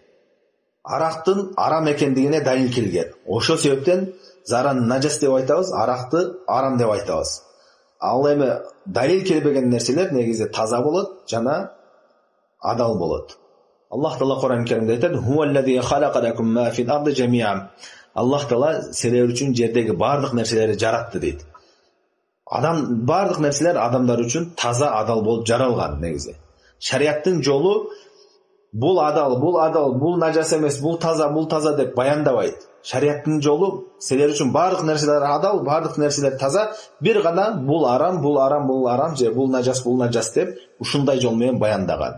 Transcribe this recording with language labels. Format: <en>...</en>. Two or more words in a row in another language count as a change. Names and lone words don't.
<ky>Арактын арам экендигине далил келген. Ошол себептен зараны нажас деп айтабыз, аракты арам деп айтабыз. Ал эми далил келбеген нерселер негизи таза болот жана адал болот. Аллах Таала Кур'ан Керимде айтат:</ky> <ar>"هو الذي خلق لكم ما في الأرض جميعا."</ar> <ky>Аллах Таала силер үчүн жердеги бардык нерселерди жаратты дейт. Адам бардык нерселер адамдар үчүн таза, адал болуп жаралган негизи. Шариаттын жолу бул адал, бул нажас эмес, бул таза деп баяндабайт. Шариаттын жолу силер үчүн бардык нерселер адал, бардык нерселер таза, бир гана бул арам же бул нажас деп ушундай жол менен баяндаган.</ky>